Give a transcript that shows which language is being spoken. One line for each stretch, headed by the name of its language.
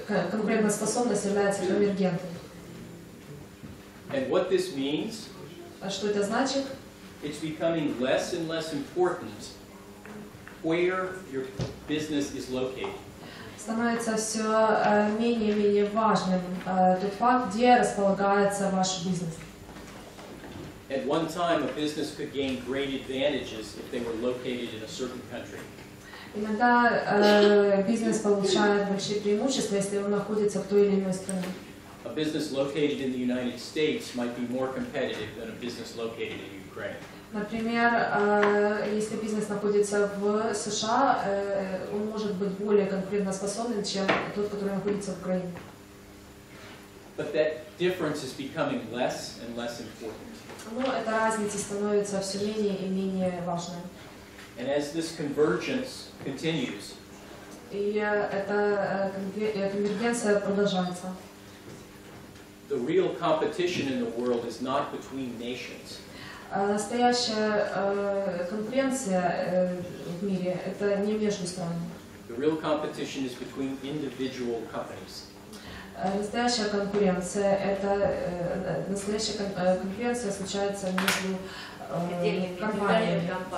Russian: Конкурентоспособность является конвергентной.
English: And what this means,
Russian: Что это значит?
English: it's becoming less and less important where your business is located.
Russian: Становится все менее и менее важным тот факт, где располагается ваш бизнес.
English: At one time, a business could gain great advantages if they were located in a certain country.
Russian: Иногда бизнес получает большие преимущества, если он находится в той или иной стране.
English: A business located in the United States might be more competitive than a business located in Ukraine.
Russian: Например, если бизнес находится в США, он может быть более конкурентоспособным, чем тот, который находится в Украине.
English: But that difference is becoming less and less important.
Russian: Но эта разница становится все менее и менее важной.
English: And as this convergence continues,
Russian: И эта конвергенция продолжается.
English: the real competition in the world is not between nations.
Russian: Настоящая конкуренция в мире – это не между странами.
English: The real competition is between individual companies.
Russian: Настоящая конкуренция – это конкуренция случается между компаниями.